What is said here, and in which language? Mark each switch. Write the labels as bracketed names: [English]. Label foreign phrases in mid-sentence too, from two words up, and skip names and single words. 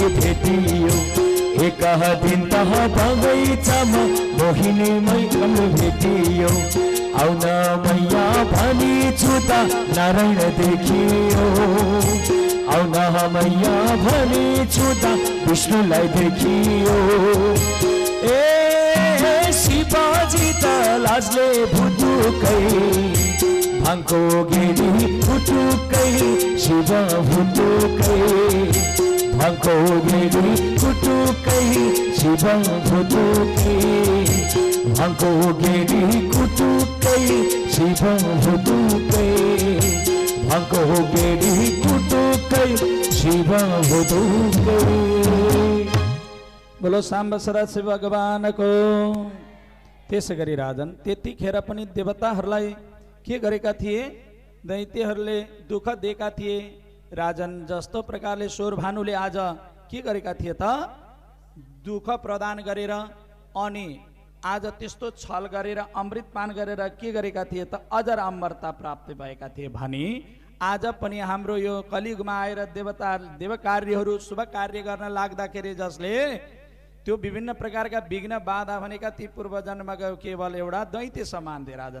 [Nepali] भेटियो एक दिन तह बगैँचामा मोहिनी मैया भेटियो आउन मैया भनी छुता नारायण देखियो आउन मैया भनी छुता विष्णुलाई देखियो ए शिवजी त लाजले भुटुकै भाङको गेडी कुटुकै शिव भुटुकै भाङको गेडी कुटुकै शिव भुटुकै भाङको गेडी कुटुकै शिव भुटुकै भाङको गेडी कुटुकै शिव भुटुकै। बोलो साम्बसरा शिव भगवानको। त्यसै गरी राजन त्यतिखेर पनि देवताहरूलाई के गरेका थिए दैत्यहरूले दुःख दिएका थिए। राजन जस्तो प्रकारले शोरभानुले आज के गरेका थिए त दुःख प्रदान गरेर अनि आज त्यस्तो छल गरेर अमृतपान गरेर के गरेका थिए त अजर अमरता प्राप्त भएका थिए भनी आज पनि हाम्रो यो कलियुगमा आएर देवकार्यहरू शुभ कार्य गर्न लाग्दाखेरि जसले त्यो विभिन्न प्रकारका विघ्न बाधा भनेका ती पूर्व जन्मको केवल एउटा दैत्य समान थिए राजन।